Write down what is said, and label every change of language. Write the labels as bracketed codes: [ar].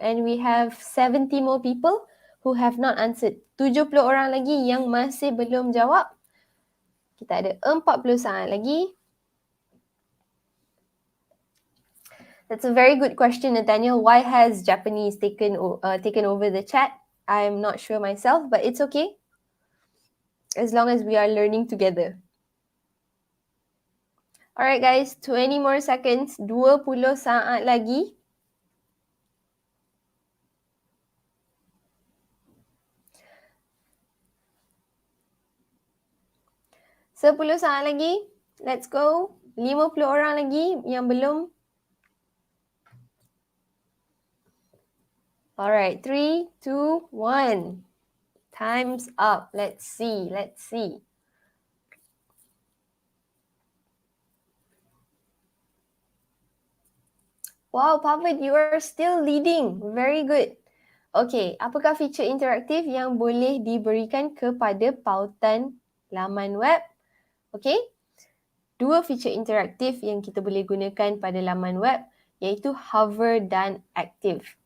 [en] And we have 70 more people who have not answered. [ms] 70 orang lagi yang masih belum jawab. Kita ada 40 saat lagi. [en] That's a very good question, Nathaniel. Why has Japanese taken over the chat? I'm not sure myself, but it's okay. As long as we are learning together. Alright guys, 20 more seconds, [ms] 20 saat lagi. Sepuluh saat lagi. [en] Let's go. [ms] 50 orang lagi yang belum. [en] Alright, 3, 2, 1. Time's up. Let's see. Wow, Pavid, you are still leading. Very good. [ms] Okay, apakah feature interaktif yang boleh diberikan kepada pautan laman web? Okay, 2 feature interaktif yang kita boleh gunakan pada laman web iaitu hover dan active.